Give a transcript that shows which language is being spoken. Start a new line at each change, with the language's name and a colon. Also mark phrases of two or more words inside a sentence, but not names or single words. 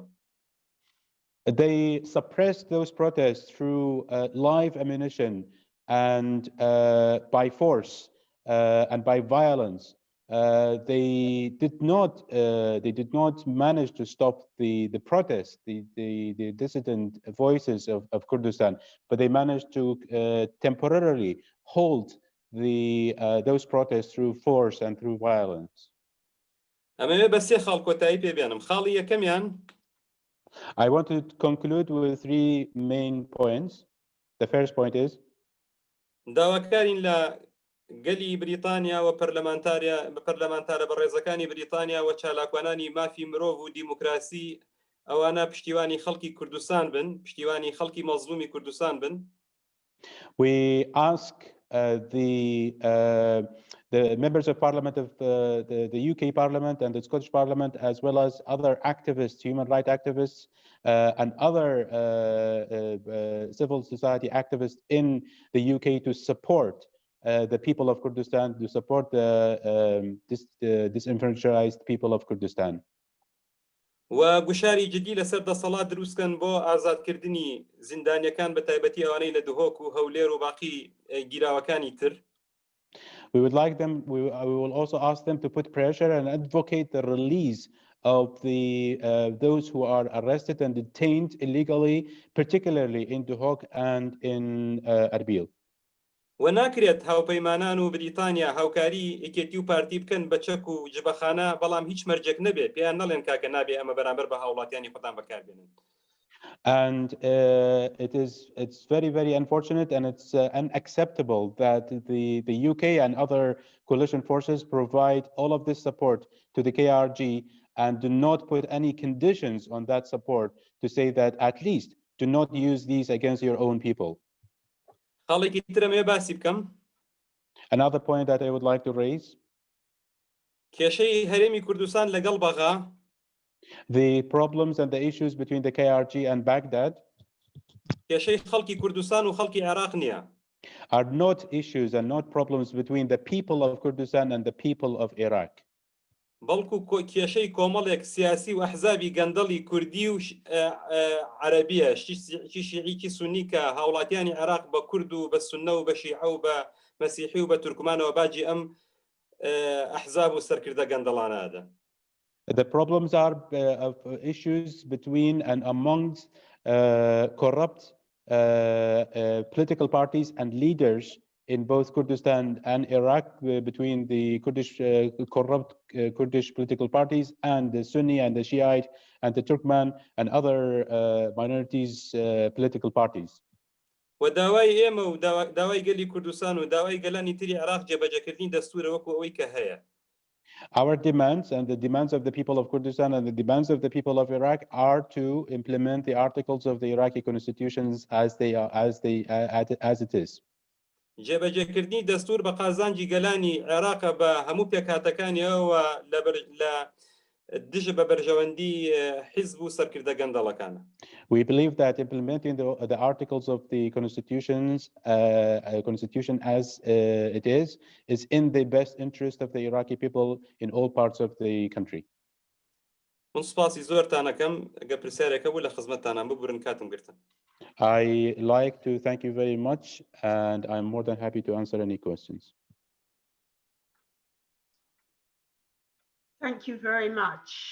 English: They suppressed those protests through live ammunition and by force and by violence. They did not manage to stop the protest, the dissident voices of Kurdistan, but they managed to temporarily hold those protests through force and through violence. I want to conclude with 3 main points. The first point is
Central Kurdish: گەلی بریتانیا و پەرلەمانتارە بەڕێزەکانی بریتانیا و چالاکوانانی مافی مرۆڤ و دیموکراسی ئەوانە پشتیوانی خەڵکی کوردستان بن، پشتیوانی خەڵکی مەزلومی کوردستان بن.
English: We ask the members of parliament of the UK Parliament and the Scottish Parliament, as well as other activists, human rights activists, and other civil society activists in the UK to support the people of Kurdistan, to support the disenfranchised people of Kurdistan.
Central Kurdish: و گوشاری جدی لەسەر دەسەڵات دروستکەن بۆ ئازادکردنی زیندانیەکان بە تایبەتی ئەوانەی لە دهۆک و هەولێر و باقی گیراوەکانی تر.
English: We would like them, we will also ask them to put pressure and advocate the release of those who are arrested and detained illegally, particularly in Duhok and in Erbil.
Central Kurdish: و ناکرێت هاوپەیمانان و بریتانیا هاوکاری یەکێتی و پارتی بکەن بە چەک و جبەخانە، بەڵام هیچ مەرجێک نەبێت پێیان نەڵێن کاکە نابێ ئەمە بەرامبەر بە هاوڵاتیانی خۆتان بەکاربێنن.
English: And it's very unfortunate, and it's unacceptable that the UK and other coalition forces provide all of this support to the KRG and do not put any conditions on that support to say that at least do not use these against your own people. Another point that I would like to raise. The problems and the issues between the KRG and Baghdad are not issues and not problems between the people of Kurdistan and the people of Iraq.
Central Kurdish: بەڵکو کێشەی کۆمەڵێک سیاسی و ئەحزابی گەندەڵی کوردی و عەرەبیە شیعی سونی کە هاوڵاتیانی عێراق بە کورد و بە سونە و بە شیعە و بە مەسیحی و بە تورکمانەوە باجی ئەم ئەحزاب و سەرکردە گەندەڵانەدا.
English: The problems are of issues between and amongst corrupt political parties and leaders in both Kurdistan and Iraq, between the corrupt Kurdish political parties and the Sunni and the Shiite and the Turkmen and other minorities political parties.
Central Kurdish: و داوای ئێمە و داوای گەلی کوردستان و داوای گەلانی تری عێراق جێبەجێکردنی دەستورە وەکو ئەوەی کە هەیە.
English: Our demands and the demands of the people of Kurdistan and the demands of the people of Iraq are to implement the articles of the Iraqi constitutions as it is.
Central Kurdish: جێبەجێکردنی دەستور بە قازانجی گەلانی عێراق بە هەموو پێکهاتەکانیەوە لە دژ بە بەرژەوەندی حیزب و سەرکردە گەندەڵەکانە.
English: We believe that implementing the articles of the constitution as it is in the best interest of the Iraqi people in all parts of the country.
Central Kurdish: من سپاسی زۆرتانەکەم ئەگە پرسیارێکە بوو لە خزمەتتانان ببورن کاتم گرتن.
English: I like to thank you very much, and I'm more than happy to answer any questions. Thank you very much.